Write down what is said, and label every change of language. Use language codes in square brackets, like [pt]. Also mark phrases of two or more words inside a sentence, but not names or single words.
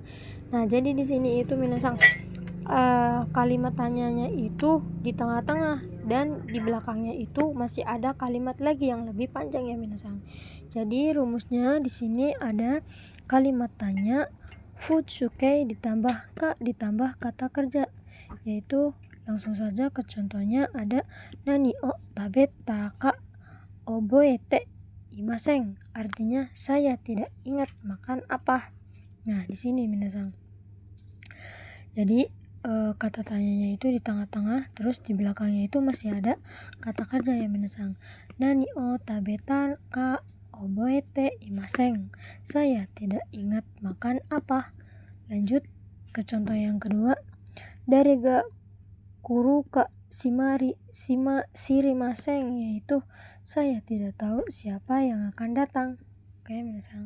[id] Nah, jadi di sini itu minasang kalimat tanyanya itu di tengah-tengah dan di belakangnya itu masih ada kalimat lagi yang lebih panjang ya minasang. Jadi rumusnya di sini ada kalimat tanya futsuke ditambah ka ditambah kata kerja, yaitu langsung saja ke contohnya ada [ja] 何を食べたか覚えていません, [id] artinya saya tidak ingat makan apa. Nah, di sini minasang. Jadi kata tanyanya itu di tengah-tengah, terus di belakangnya itu masih ada kata kerja ya minasang. [ja] 何を食べたか覚えていません, [id] saya tidak ingat makan apa. Lanjut ke contoh yang kedua, [ja] 誰が来るか知りません, [id] yaitu saya tidak tahu siapa yang akan datang. Oke minasang.